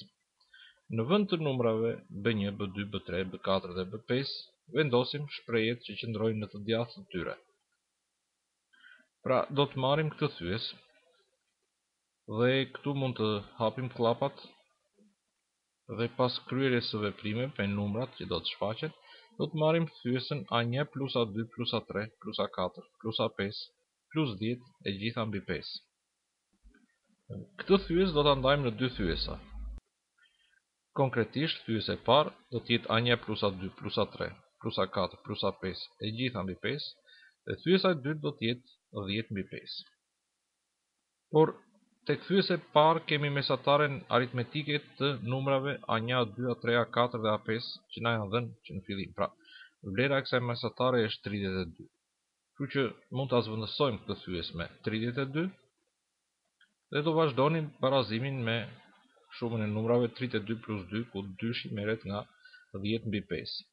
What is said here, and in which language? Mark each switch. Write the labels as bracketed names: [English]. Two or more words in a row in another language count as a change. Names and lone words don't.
[Albanian] Në vend të numrave B1, B2, B3, B4 dhe B5, vendosim shprehjet që qëndrojnë në të djathtë të tyre. Pra, do të marrim këtë thyesë dhe këtu mund të hapim klapat dhe pas kryerjes së veprimeve me numrat që do të shfaqen, do të marrim thyesën A1 plus A2 plus A3 plus A4 plus A5 plus 10 e gjitha mbi 5. Këtë thyesë do ta ndajmë në dy thyesa. Konkretisht, thyesa e parë do të jetë A1 plus A2 plus A3 plus A4 plus A5 e gjitha mbi 5 dhe thyesa e dytë do të jetë 10 mbi 5. Por tek thyesa e parë kemi mesataren aritmetike të numrave A1, A2, A3, A4 dhe A5 që na janë dhënë që në fillim. Pra, vlera e kësaj mesatare është 32. Kështu që mund ta zvendësojmë këtë thyesë me 32 dhe do vazhdonim barazimin me shumën e numrave 32 plus 2, ku 2 merret nga 10 mbi 5.